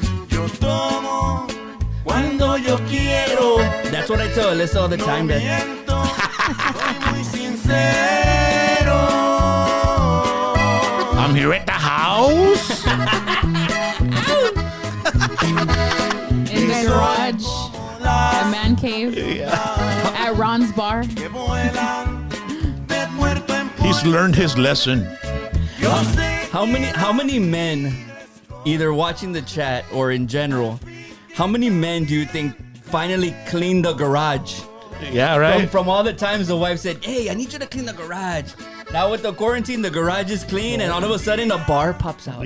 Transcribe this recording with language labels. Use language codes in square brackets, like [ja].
[es] Yo tomo cuando yo quiero. [en] That's what I tell Alyssa all the time, [es] No [en] man. [es] miento, soy muy sincero. [en] I'm here at the house. In the garage, a man cave, at Ron's bar. [es] Que vuelan de puerto en puerto. [en] He's learned his lesson. [es] Yo sé [en] How many men, either watching the chat or in general, how many men do you think finally cleaned the garage? Yeah, right. From all the times the wife said, hey, I need you to clean the garage. Now with the quarantine, the garage is clean, and all of a sudden, a bar pops out.